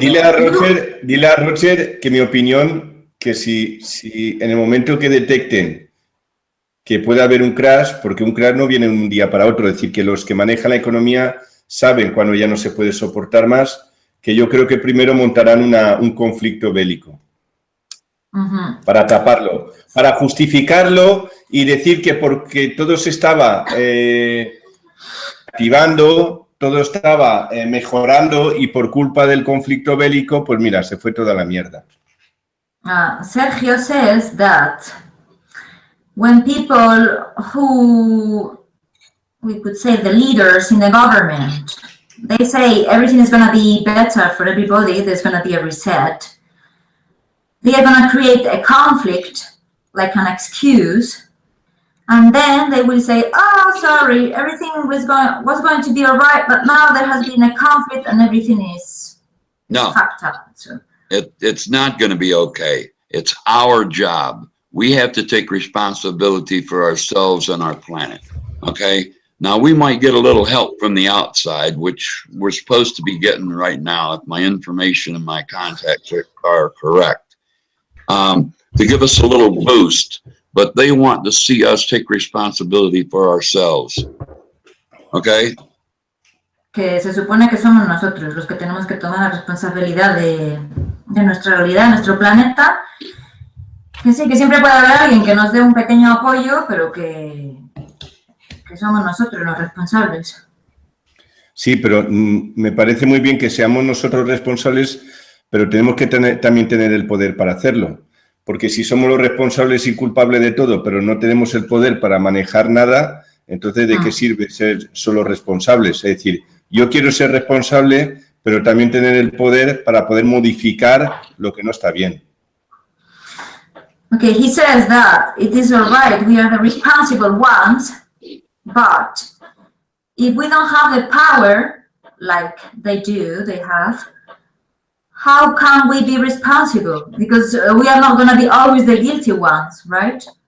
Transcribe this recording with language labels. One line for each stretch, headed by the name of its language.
Spanish: Dile a Roger que mi opinión, que si en el momento que detecten que puede haber un crash, porque un crash no viene de un día para otro, es decir, que los que manejan la economía saben cuando ya no se puede soportar más, que yo creo que primero montarán un conflicto bélico para taparlo, para justificarlo y decir que porque todo se estaba activando, todo estaba mejorando y por culpa del conflicto bélico, pues mira, se fue toda la mierda.
English: Sergio says that when people who, we could say the leaders in the government, they say everything is going to be better for everybody, there's going to be a reset, they are going to create a conflict, like an excuse, and then they will say, oh, sorry, everything was going to be all right, but now there has been a conflict and everything is fucked up. So. It's not going to be okay. It's our job. We have to take responsibility for ourselves and our planet, okay? Now, we might get a little help from the outside, which we're supposed to be getting right now, if my information and my contacts are correct, to give us a little boost. But they want to see us take responsibility for ourselves. Okay?
Spanish: Que se supone que somos nosotros los que tenemos que tomar la responsabilidad de nuestra realidad, de nuestro planeta. Que sí, que siempre puede haber alguien que nos dé un pequeño apoyo, pero que somos nosotros los responsables. Sí, pero me parece muy bien que seamos nosotros responsables, pero tenemos que también tener el poder para hacerlo. Porque si somos los responsables y culpables de todo, pero no tenemos el poder para manejar nada, entonces ¿de qué sirve ser solo responsables? Es decir, yo quiero ser responsable, pero también tener el poder para poder modificar lo que no está bien.
English: Okay, he says that it is all right, we are the responsible ones, but if we don't have the power, like they have, how can we be responsible? Because we are not going to be always the guilty ones, right?